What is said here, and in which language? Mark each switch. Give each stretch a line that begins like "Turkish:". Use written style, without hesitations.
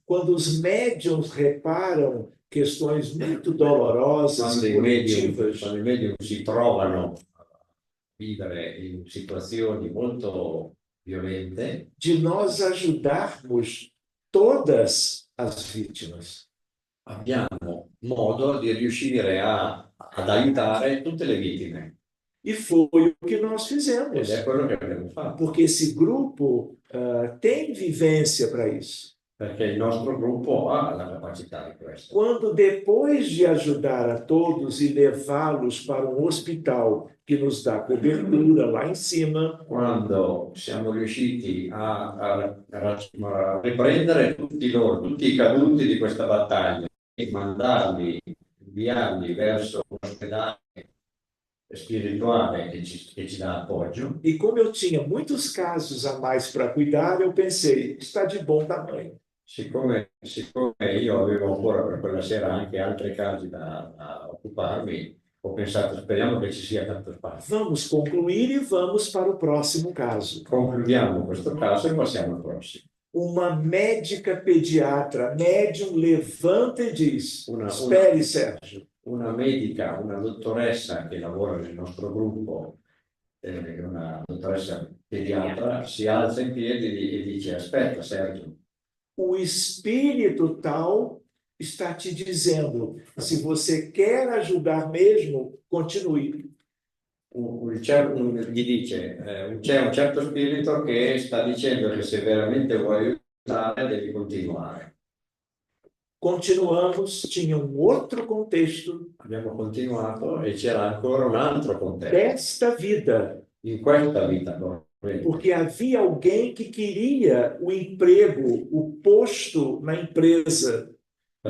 Portuguese: quando os médiums reparam questões muito dolorosas
Italian: Quando
Portuguese: e punitivas,
Italian: i medium si trovano a vivere in situazioni molto violente,
Portuguese: de nós ajudarmos todas as vítimas.
Italian: abbiamo modo di riuscire ad aiutare tutte le vittime.
Portuguese: E foi o que nós
Italian: Ed
Portuguese: fizemos,
Italian: è quello che abbiamo fatto,
Portuguese: porque esse grupo tem vivência para isso.
Italian: perché il nostro gruppo ha la capacità di questo.
Portuguese: Quando depois de ajudar a todos e levá-los para um hospital que nos dá cobertura lá em cima,
Italian: Quando siamo riusciti a riprendere tutti loro, tutti i caduti di questa battaglia e inviarli verso un ospedale spirituale che ci dà appoggio,
Portuguese: e como eu tinha muitos casos a mais para cuidar, eu pensei, está de bom tamanho.
Italian: siccome io avevo ancora per quella sera anche altri casi da occuparmi, ho pensato, speriamo che ci sia tanto spazio.
Portuguese: Vamos concluir e vamos para o próximo caso.
Italian: Concludiamo questo caso e passiamo al prossimo.
Portuguese: Uma médica pediatra, médium, levanta e diz:
Italian: Una-
Portuguese: espere, Sérgio.
Italian: Una medica, una dottoressa che lavora nel nostro gruppo, una dottoressa pediatra, si alza in piedi e dice: aspetta, Sergio.
Portuguese: O espírito tal está te dizendo: se você quer ajudar mesmo, continue.
Italian: Gli dice, c'è un certo spirito che sta dicendo che se veramente vuoi aiutare devi continuare.
Portuguese: Continuamos, tinha um outro contexto
Italian: Abbiamo continuato e c'era ancora un altro contesto
Portuguese: desta vida,
Italian: in questa vita corrente,
Portuguese: porque havia alguém que queria o emprego, o posto na empresa que